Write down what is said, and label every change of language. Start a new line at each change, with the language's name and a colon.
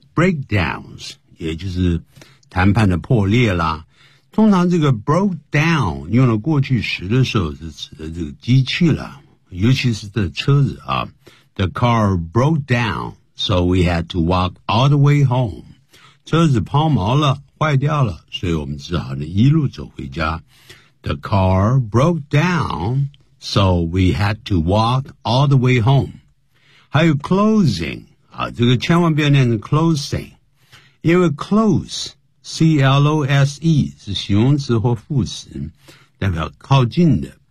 Chinese: Breakdowns, 也就是谈判的破裂啦。通常这个
English: broke down
Chinese: 用了过去时的时候是指的这个机器啦，尤其是这车子啊。
English: The car broke down, so we had to walk all the way home.
Chinese: 车子抛锚了，坏掉了，所以我们只好呢一路走回家。
English: The car broke down, so we had to walk all the way home.
Chinese: 还有 closing,啊，这个千万不要念成 closing， 因为 close c l o s e 是形容词或副词，代表靠近的。